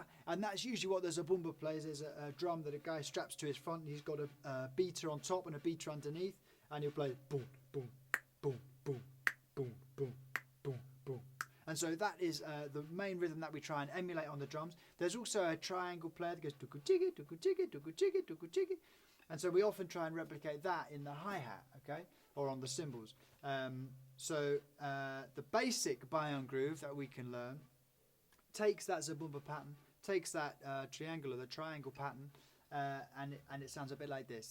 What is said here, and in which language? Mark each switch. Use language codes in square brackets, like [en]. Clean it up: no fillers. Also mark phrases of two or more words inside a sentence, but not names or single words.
[en] And that's usually what the zabumba plays. There's a drum that a guy straps to his front. He's got a beater on top and a beater underneath, and he'll play boom, boom, boom, boom, boom, boom, boom, boom. And so that is the main rhythm that we try and emulate on the drums. There's also a triangle player that goes tuku tiki, tuku tiki, tuku tiki, tuku tiki. And so we often try and replicate that in the hi-hat, okay, or on the cymbals. So the basic Baião groove that we can learn takes that zabumba pattern, takes that triangle or the triangle pattern, and it sounds a bit like this.